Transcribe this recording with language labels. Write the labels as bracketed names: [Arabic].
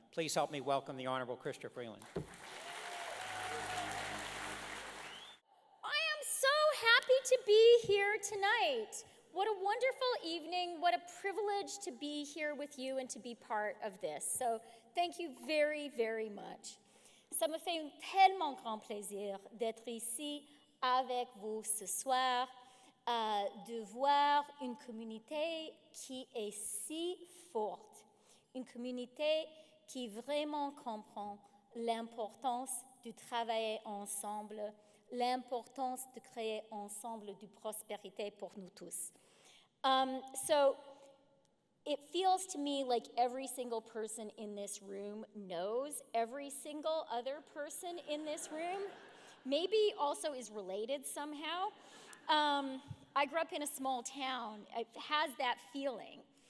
[English] Please help me welcome the Honourable Chrystia Freeland. I am so happy to be here tonight. What a wonderful evening. What a privilege to be here with you and to be part of this. So thank you very, very much. [French] Ça me fait un tellement grand plaisir d'être ici avec vous ce soir, de voir une communauté qui est si forte, une communauté qui vraiment comprend l'importance de travailler ensemble, l'importance de créer ensemble de prospérité pour nous tous. [English] So it feels to me like every single person in this room knows every single other person in this room, maybe also is related somehow. I grew up in a small town. It has that feeling.